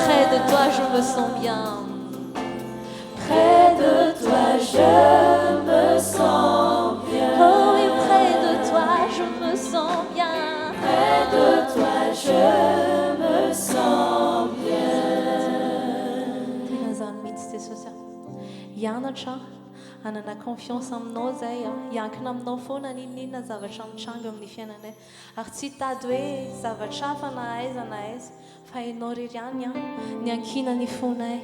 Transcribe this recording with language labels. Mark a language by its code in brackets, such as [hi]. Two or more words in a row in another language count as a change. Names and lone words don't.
[fr] près de toi, je me sens bien. Près de toi, je me sens bien. Oh oui, près de toi, je me sens bien. Près de toi, je me sens bien. [mg] Tegna zany mihitsy Jesosy a. Hianatra hanana confiance aminao zay a. Hiankina aminao foana n'inona zavatra mitranga amin'ny fiainanay. Ary tsy hitady hoe zavatra hafa na aiza na aiza fa hainao rery ihany a ny ankina ny fonay.